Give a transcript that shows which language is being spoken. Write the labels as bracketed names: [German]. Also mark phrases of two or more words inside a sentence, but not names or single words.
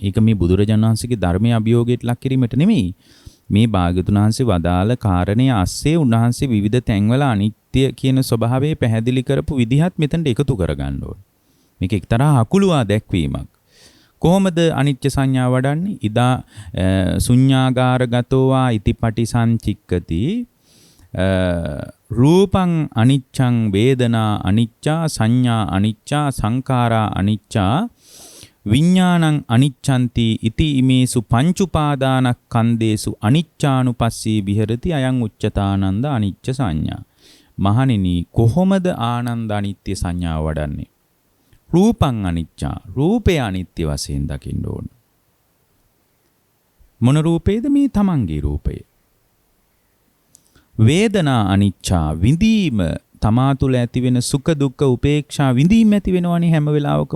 [Sinhala] ඒක මේ බුදුරජාණන් වහන්සේගේ ධර්මයේ අභියෝගයට ලක් කිරීමට නෙමෙයි. මේ භාග්‍යවතුන් වහන්සේ වදාළ කාරණේ ASCII උන්වහන්සේ විවිධ තැන්වල අනිත්‍ය කියන ස්වභාවය පැහැදිලි කරපු විදිහත් මෙතනට එකතු කරගන්න ඕනේ. මේක එක්තරා අකුළුවා දැක්වීමක්. කොහොමද අනිත්‍ය සංඥා වඩන්නේ? [Pali] ඉදා ශුඤ්ඤාගාරගතෝ වා ඉතිපටි සංචික්කති රූපං අනිච්ඡං වේදනා අනිච්චා සංඥා අනිච්චා සංඛාරා අනිච්චා විඥානං අනිච්ඡන්ති ඉති ඉමේසු පංචුපාදානස්කන්ධේසු අනිච්ඡානුපස්සී විහෙරති අයං උච්චතානන්ද අනිච්ච සංඥා. [Sinhala] මහණෙනි කොහොමද ආනන්ද අනිත්‍ය සංඥාව වඩන්නේ? [Pali] රූපං අනිච්චා, [Sinhala] රූපය අනිත්‍ය වශයෙන් දකින්න ඕන. මොන රූපේද? මේ තමන්ගේ රූපය. [Pali] වේදනා අනිච්චා, [Sinhala] විඳීම, තමා තුළ ඇතිවෙන සුඛ දුක්ඛ උපේක්ෂා විඳීම ඇති වෙනවනේ හැම වෙලාවකම.